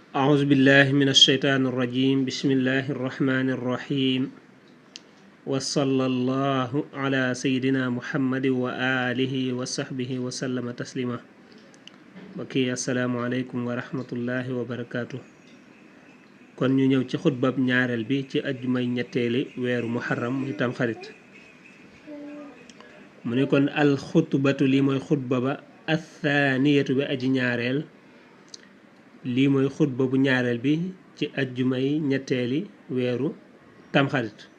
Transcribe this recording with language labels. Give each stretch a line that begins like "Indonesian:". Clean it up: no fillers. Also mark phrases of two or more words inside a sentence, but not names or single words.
Arabic: أعوذ بالله من الشيطان الرجيم بسم الله الرحمن الرحيم وصلى الله على سيدنا محمد وآله وصحبه وسلم تسليما بكي السلام عليكم ورحمة الله وبركاته
Wolof: kon ñu ñëw ci xutbab ñaareel bi ci ajjumay ñetteeli weeru muharram muy tamxarit mu ne kon
Arabic: الخطبة
Wolof: lii mooy xutba ba athaniyatu bi aji ñaareel lii mooy xutba bu ñaareel bi ci ajjumay ñetteeli weeru tamxarit